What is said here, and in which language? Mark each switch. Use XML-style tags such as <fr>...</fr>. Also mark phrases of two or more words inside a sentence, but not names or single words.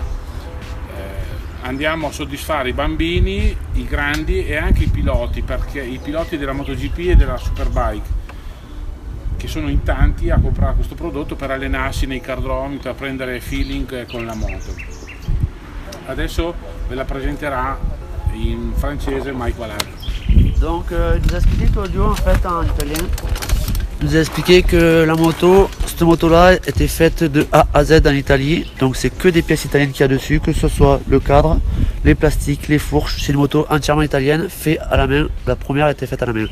<it>Andiamo a soddisfare i bambini, i grandi e anche i piloti, perché i piloti della MotoGP e della Superbike, che sono in tanti a comprare questo prodotto per allenarsi nei cardromi, per prendere feeling con la moto. Adesso ve la presenterà in francese Mike Valade.</it> <fr>Donc il nous a expliqué Claudio en fait en italien. Il nous a expliqué que cette moto-là était faite de A à Z en Italie, donc c'est que des pièces italiennes qu'il y a dessus, que ce soit le cadre, les plastiques, les fourches, c'est une moto entièrement italienne, faite à la main, la première était faite à la main.</fr>